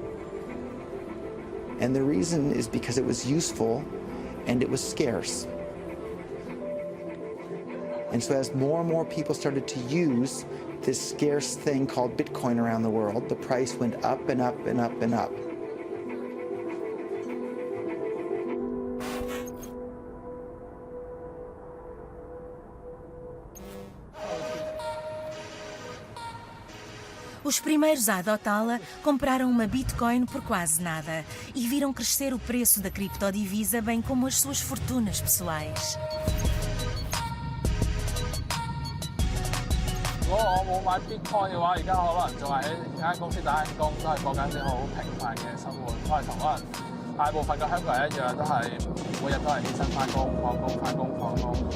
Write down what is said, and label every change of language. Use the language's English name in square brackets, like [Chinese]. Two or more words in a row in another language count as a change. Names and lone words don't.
[English] And the reason is because it was useful and it was scarce. And so as more and more people started to use this scarce thing called Bitcoin around the world, the price went up and up and up and up. [Portuguese] Os primeiros a adotá-la compraram uma Bitcoin por quase nada e viram crescer o preço da criptodivisa, bem como as suas fortunas pessoais. [Cantonese] 如果我冇買 Bitcoin 嘅話，而家可能仲係喺間公司打緊工，都係過緊啲好平凡嘅生活，都係同可能大部分嘅香港人一樣，都係每日都係起身返工、放工、返工、放工。